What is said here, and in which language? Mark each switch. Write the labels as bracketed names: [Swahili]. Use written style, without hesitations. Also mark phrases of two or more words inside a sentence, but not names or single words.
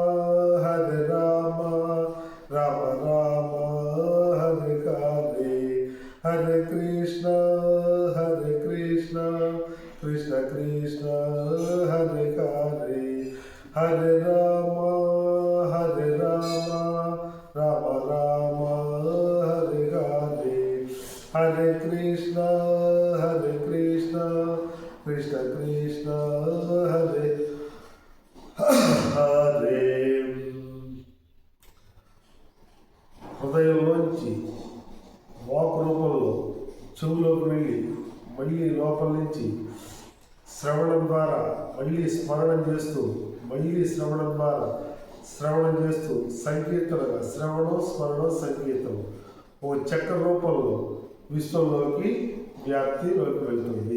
[Sanskrit] రామ రామ హరే హరే, హరే కృష్ణ కృష్ణ కృష్ణ హరే హరే, హరే రామ రామ రామ హరే హరే, హరే కృష్ణ కృష్ణ కృష్ణ హరే హరే. [Telugu] హృదయంలోంచి వాక్ రూపంలో చెవులోకి వెళ్ళి మళ్ళీ లోపల నుంచి శ్రవణం ద్వారా మళ్ళీ స్మరణం చేస్తూ మళ్ళీ శ్రవణం ద్వారా శ్రవణం చేస్తూ సంకీర్తనగా శ్రవణం స్మరణం సంకీర్తనం ఓ చక్ర రూపంలో విశ్వంలోకి వ్యాప్తిలోకి వెళ్తుంది.